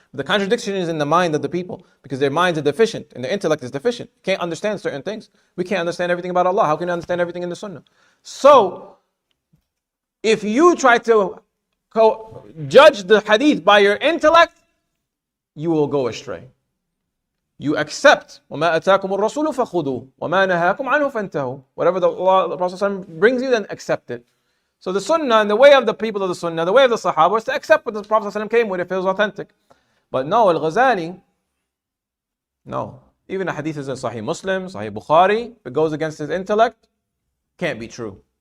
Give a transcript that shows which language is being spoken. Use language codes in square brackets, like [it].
[en] The contradiction is in the mind of the people because their minds are deficient and their intellect is deficient. Can't understand certain things. We can't understand everything about Allah. How can you understand everything in the Sunnah? So, if you try to judge the hadith by your intellect, you will go astray. You accept [ar] وَمَا أَتَاكُمُ الرَّسُولُ فَخُذُوهُ وَمَا نَهَاكُمْ عَنْهُ فَانْتَهُوا. [en] Whatever the Prophet brings you, then accept it. So the Sunnah and the way of the people of the Sunnah, the way of the Sahaba was to accept what the Prophet came with if it was authentic. But no, al-Ghazali, no. Even the hadith is in Sahih Muslim, Sahih Bukhari, if it goes against his intellect, can't be true.